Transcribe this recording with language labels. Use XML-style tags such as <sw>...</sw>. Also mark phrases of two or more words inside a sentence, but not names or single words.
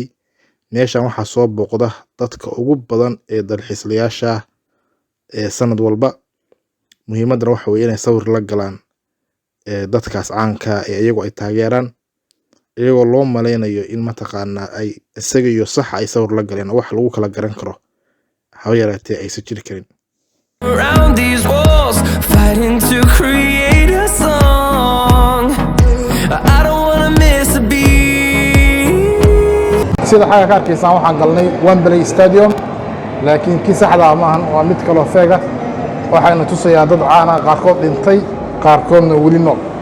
<so>meeshan waxaa soo booqda dadka ugu badan ee dalxiislayaasha ee sanad walba. muhiimadana waxa weeye inay sawir la galaan dadkaas caanka ee iyagu ay taageeraan, iyagoo loo maleynayo in mataqaanaa ay isaga iyo sax ay sawir la galeen wax lagu kala garan karo haba yaraatee aysan jiri karin.</so> <en>Around these walls, fighting to create a song. I don't wanna miss a beat.</en> <so>sida xaga ka arkaysaan waxaan galnay Wembley Stadium, laakiin kii saxda ah maahan, waa mid kale oo feega. waxayna tusayaa dad caan ah, qaarkood dhintay qaarkoodna weli nool.</so>